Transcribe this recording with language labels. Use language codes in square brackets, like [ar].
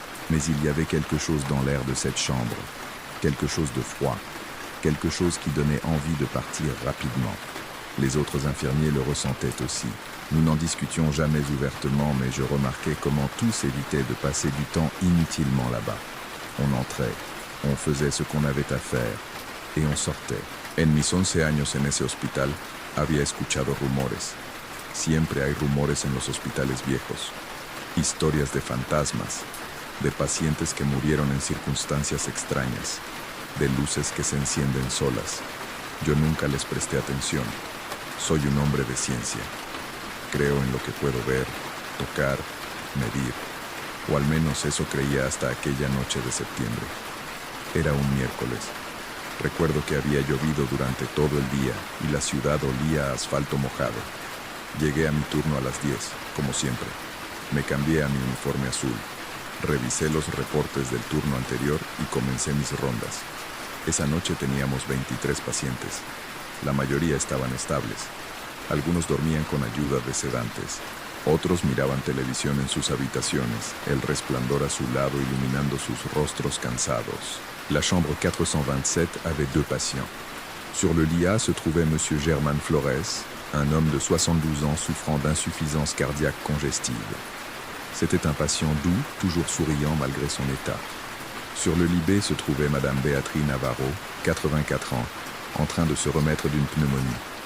[fr] Mais il y avait quelque chose dans l'air de cette chambre, quelque chose de froid, quelque chose qui donnait envie de partir rapidement. Les autres infirmiers le ressentaient aussi. Nous n'en discutions jamais ouvertement, mais je remarquais comment tous évitaient de passer du temps inutilement là-bas. On entrait, on faisait ce qu'on avait à faire, et on sortait. [es] En mis 11 años en ese hospital, había escuchado rumores. Siempre hay rumores en los hospitales viejos. Historias de fantasmas, de pacientes que murieron en circunstancias extrañas, de luces que se encienden solas. Yo nunca les presté atención. Soy un hombre de ciencia. Creo en lo que puedo ver, tocar, medir. O al menos eso creía hasta aquella noche de septiembre. Era un miércoles. Recuerdo que había llovido durante todo el día y la ciudad olía a asfalto mojado. Llegué a mi turno a las 10, como siempre. Me cambié a mi uniforme azul. Revisé los reportes del turno anterior y comencé mis rondas. Esa noche teníamos 23 pacientes. La mayoría estaban estables. Algunos dormían con ayuda de sedantes. Otros miraban televisión en sus habitaciones, el resplandor azulado iluminando sus rostros cansados. [fr] La chambre 427 avait 2 patients. Sur le lit A se trouvait M. Germán Flores, un homme de 72 ans souffrant d'insuffisance cardiaque congestive. C'était un patient doux, toujours souriant malgré son état. Sur le lit B se trouvait Mme Beatriz Navarro, 84 ans, en train de se remettre d'une pneumonie.